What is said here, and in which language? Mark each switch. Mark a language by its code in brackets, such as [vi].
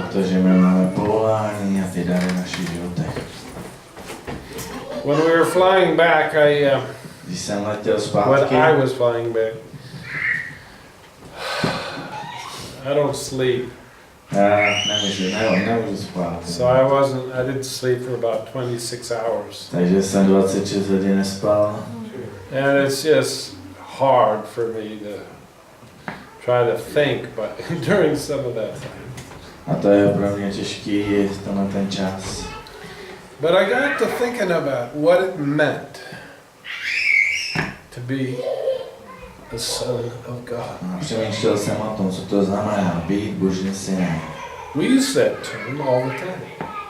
[cs] protože my máme povolání a ty dary v našich životech. [en] When we were flying back, [cs] Když jsem letěl [en] when [cs] zpátky, [en] I was flying back, I don't sleep. [cs] já nemůžu spát. [en] So I didn't sleep for about 26 hours. [cs] Takže jsem 26 hodin nespal. [en] And it's just hard for me to try to think, but during some of that time. [cs] A to je pro mě těžký tenhle ten čas. [en] But I got to thinking about what it meant to be the Son of God. [cs] A přemýšlel jsem o tom, co to znamená být Božím synem. [en] We use that term all the time.